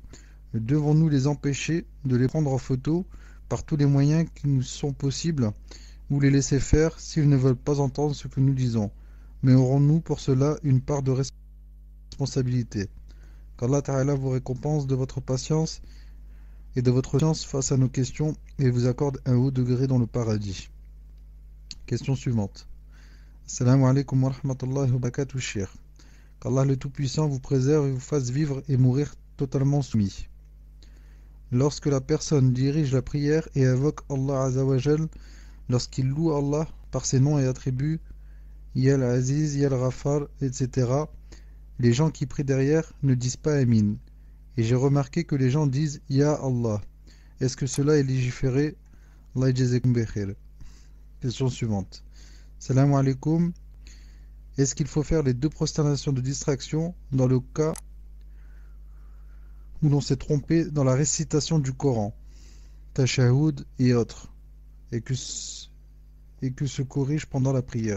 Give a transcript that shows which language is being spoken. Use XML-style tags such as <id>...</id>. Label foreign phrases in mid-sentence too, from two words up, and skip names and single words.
<fr>Devons-nous les empêcher de les prendre en photo par tous les moyens qui nous sont possibles ou les laisser faire s'ils ne veulent pas entendre ce que nous disons? Mais aurons-nous pour cela une part de responsabilité? Qu'Allah Ta'ala vous récompense de votre patience et de votre science face à nos questions et vous accorde un haut degré dans le paradis. Question suivante.</fr> <ar>السلام عليكم ورحمة الله وبركاته,</ar> <fr>cheikh. Qu'Allah le Tout-Puissant vous préserve et vous fasse vivre et mourir totalement soumis. Lorsque la personne dirige la prière et invoque Allah Azzawajal, lorsqu'il loue Allah par ses noms et attributs,</fr> <ar>يا العزيز، يا الغفار,</ar> <fr>etc., les gens qui prient derrière ne disent pas Amin. Et j'ai remarqué que les gens disent</fr> <ar>يا الله.</ar> <fr>Est-ce que cela est légiféré?</fr> <ar>الله جزاكم بخير.</ar> <fr>Question suivante.</fr> <ar>سلام عليكم.</ar> <fr>Est-ce qu'il faut faire les deux prosternations de distraction dans le cas où l'on s'est trompé dans la récitation du Coran, Tashahhud et autres, et que se corrige pendant la prière?</fr>